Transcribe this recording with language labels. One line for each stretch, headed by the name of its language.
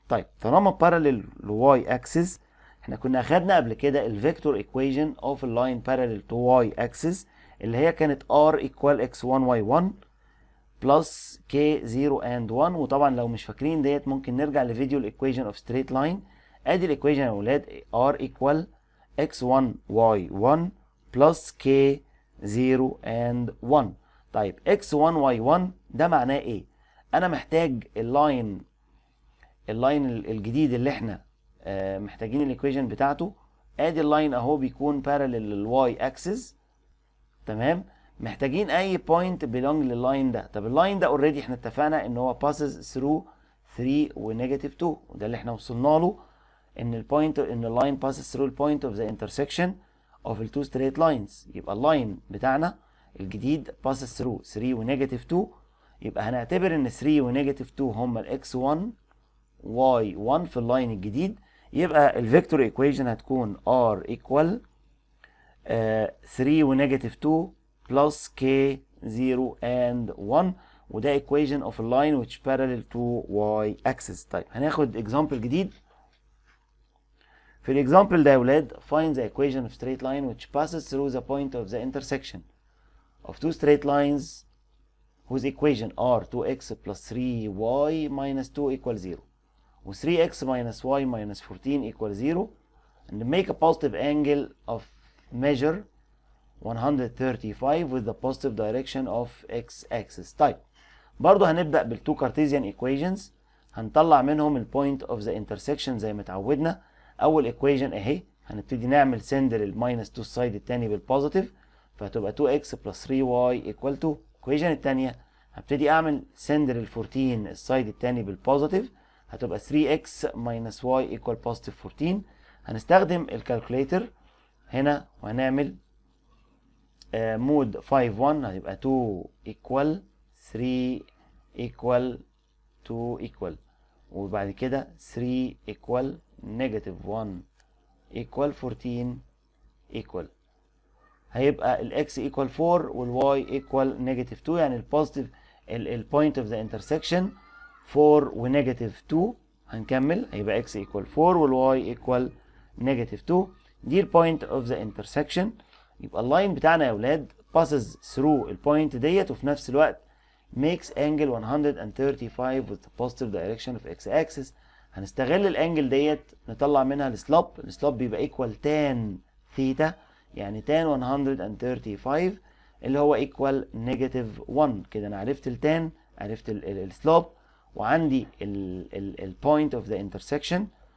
Arabic: طيب طالما parallel ل y axis، احنا كنا اخدنا قبل كده الفيكتور ايكويجن اوف اللاين
English: parallel to y axis
Arabic: اللي هي كانت
English: r equal x1 y1 plus k0 and 1.
Arabic: وطبعا لو مش فاكرين ديت ممكن نرجع لفيديو الايكويجن اوف ستريت لاين. ادي الايكويجن يا اولاد
English: r equal x1 y1 plus k0 and 1.
Arabic: طيب x1 y1 ده معناه ايه؟ انا محتاج اللاين الجديد اللي احنا محتاجين الايكويجن بتاعته. ادي اللاين اهو بيكون parallel للواي اكسس، تمام. محتاجين اي بوينت belong لللاين ده. طب اللاين ده اوريدي احنا اتفقنا ان هو
English: passes through
Arabic: 3 ونيجاتيف 2، وده اللي احنا وصلنا له، ان اللاين passes through البوينت of
English: the intersection of the two straight lines.
Arabic: يبقى اللاين بتاعنا الجديد passes through 3 ونيجاتيف 2، يبقى هنعتبر ان 3 ونيجاتيف 2 هم الاكس 1 واي 1 في اللاين الجديد. يبقى الفيكتور ايكويجن هتكون r equal 3 ونيجاتيف 2 plus k0 and 1، وده
English: equation of a line which parallel to y axis.
Arabic: طيب هناخد example جديد. في الاكزامبل ده يا ولاد
English: find the equation of straight line which passes through the point of the intersection of two straight lines whose equation are 2x plus 3y minus 2 equal 0 و 3x minus y minus 14 equal 0 and make a positive angle of measure 135 with the positive direction of x axis.
Arabic: طيب برضو هنبدأ بالتو كارتيزيان ايكويشنز، هنطلع منهم البوينت اوف ذا انترسكشن زي ما اتعودنا. اول ايكويشن اهي، هنبتدي نعمل سند للماينس 2 السايد الثاني بالبوزيتيف، فهتبقى 2x plus 3y equal 2. الايكويشن الثانيه هبتدي اعمل سند لل 14 السايد الثاني بالبوزيتيف، هتبقى
English: 3x minus y equal positive 14.
Arabic: هنستخدم الكالكوليتر هنا وهنعمل مود 5 1، هتبقى
English: 2 equal 3 equal 2 equal،
Arabic: وبعد كده 3 equal negative 1 equal 14 equal. هيبقى الاكس equal 4 والواي equal negative 2، يعني البوزيتيف البوينت اوف ذا انترسكشن 4 ونيجاتيف 2. هنكمل، هيبقى اكس equal 4 والواي equal negative 2. دي البوينت اوف ذا انترسكشن. يبقى اللاين بتاعنا يا اولاد passes through البوينت ديت، وفي نفس الوقت
English: makes angle 135 with the positive direction of x axis.
Arabic: هنستغل الانجل ديت نطلع منها السلوب بيبقى equal tan ثيتا، يعني tan 135 اللي هو equal negative 1. كده انا عرفت التان، عرفت السلوب، وعندي البوينت اوف ذا انترسكشن.